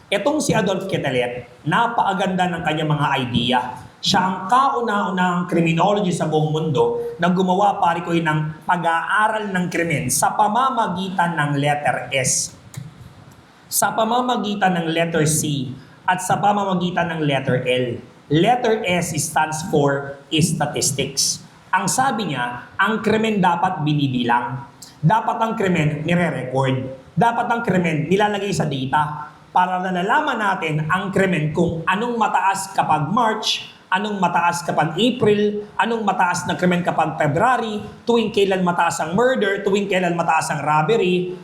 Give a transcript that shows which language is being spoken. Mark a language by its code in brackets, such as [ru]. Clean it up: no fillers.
[tl] Itong si Adolf Quetelet, napakaganda ng kanyang mga idea. Siya ang kauna-unahang criminologist sa buong mundo na gumawa pare ko ng pag-aaral ng krimen sa pamamagitan ng letter S, sa pamamagitan ng letter C, at sa pamamagitan ng letter L. [en] Letter S stands for statistics. [tl] Ang sabi niya, ang krimen dapat binibilang. Dapat ang krimen nire-record. Dapat ang krimen nilalagay sa data para nalalaman natin ang krimen kung anong mataas kapag March, anong mataas kapag April, anong mataas na krimen kapag February, tuwing kailan mataas ang murder, tuwing kailan mataas ang robbery.